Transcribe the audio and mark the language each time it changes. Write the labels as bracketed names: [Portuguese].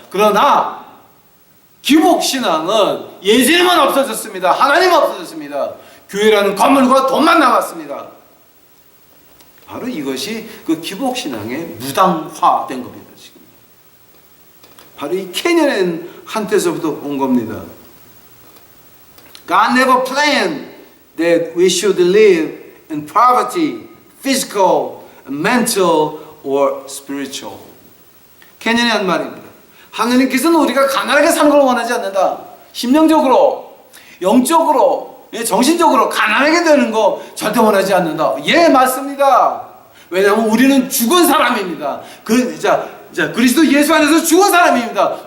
[Korean] 그러나 기복신앙은 예수님은 없어졌습니다. 하나님은 없어졌습니다. 교회라는 건물과 돈만 남았습니다. 바로 이것이 그 기복신앙의 무당화된 겁니다. 지금 바로 이 캐년의 한때서부터 온 겁니다. [English] God never planned that we should live in poverty, physical, mental or spiritual. [Korean] 캐년이 한 말입니다. 하나님께서는 우리가 가난하게 사는 걸 원하지 않는다. 심령적으로, 영적으로, 정신적으로 가난하게 되는 거 절대 원하지 않는다. 예, 맞습니다. 왜냐하면 우리는 죽은 사람입니다. 그리스도 예수 안에서 죽은 사람입니다.